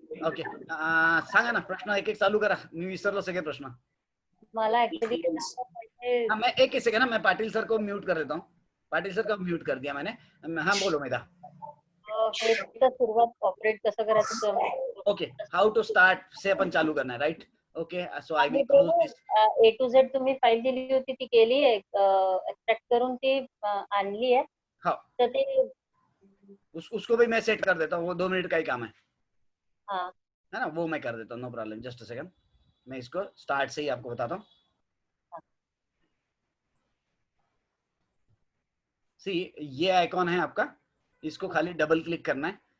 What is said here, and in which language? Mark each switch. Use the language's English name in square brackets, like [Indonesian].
[Marathi] Okay, सांगा ना, प्रश्न एक एक चालू करा, मी विसरलो सगळे प्रश्न। मला ऍक्च्युली [Hindi] हाँ, मैं एक सेकंड ना, मैं पाटिल सर को म्यूट कर देता हूँ। पाटिल सर को म्यूट कर दिया मैंने। हाँ बोलो मेधा। [Marathi] सुरुवात ऑपरेट कसं करायचं ते [Hindi] ओके, [English] how to start [Hindi] से अपन चालू करना है, right? [English] okay, so I will [Marathi] आणि [English] Close this. [Marathi] A to Z तुम्ही फाईल दिली होती ती केली आहे, एक्सट्रॅक्ट करून ती आणली आहे. हाँ, तर ते [Hindi] उसको भी मैं सेट कर देता हूँ, वो 2 मिनट का ही काम है हाँ ना, वो मैं कर देता हूँ, no problem. [English] just a second, [Hindi] मैं इसको स्टार्ट से ही आपको बताता हूँ। सी, ये आइकॉन है आपका, इसको खाली डबल क्लिक करना है।